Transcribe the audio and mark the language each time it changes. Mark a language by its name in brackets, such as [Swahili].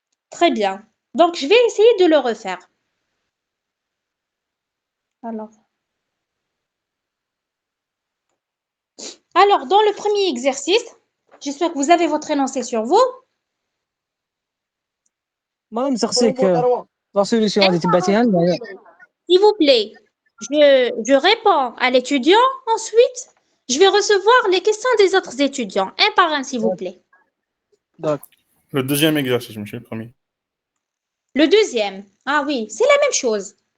[French] Très bien. Donc, je vais essayer de le refaire. Alors, dans le premier exercice, j'espère que vous avez votre énoncé sur vous. [Arabic] ما نسقسيك [French] لا سوليسيون [Arabic] اللي تبعتيها لنا. [French] S'il vous plaît, je réponds à l'étudiant. Ensuite, je vais recevoir les questions des autres étudiants, un par un, s'il vous plaît. [Arabic] داك [French] Le deuxième exercice, monsieur le premier. Le deuxième. Ah oui, c'est la même chose.